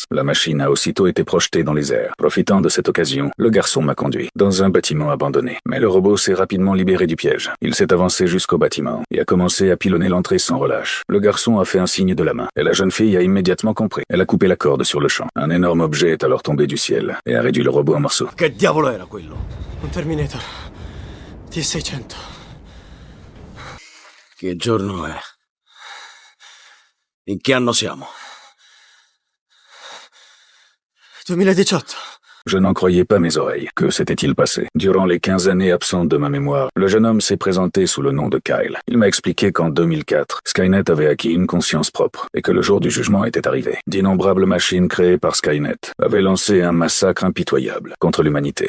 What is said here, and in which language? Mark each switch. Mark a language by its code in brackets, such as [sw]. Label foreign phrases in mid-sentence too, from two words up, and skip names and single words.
[fr] La machine a aussitôt été projetée dans les airs. Profitant de cette occasion, le garçon m'a conduit dans un bâtiment abandonné. Mais le robot s'est rapidement libéré du piège. Il s'est avancé jusqu'au bâtiment et a commencé à pilonner l'entrée sans relâche. Le garçon a fait un signe de la main et la jeune fille a immédiatement compris. Elle a coupé la corde sur le champ. Un énorme objet est alors tombé du ciel et a réduit le robot en morceaux. [it] Che diavolo era quello? Un Terminator T600. Che giorno è? In che anno siamo? 2018. [fr] Je n'en croyais pas mes oreilles. Que s'était-il passé? Durant les 15 années absentes de ma mémoire, le jeune homme s'est présenté sous le nom de Kyle. Il m'a expliqué qu'en 2004, Skynet avait acquis une conscience propre et que le jour du jugement était arrivé. D'innombrables machines créées par Skynet avaient lancé un massacre impitoyable contre l'humanité.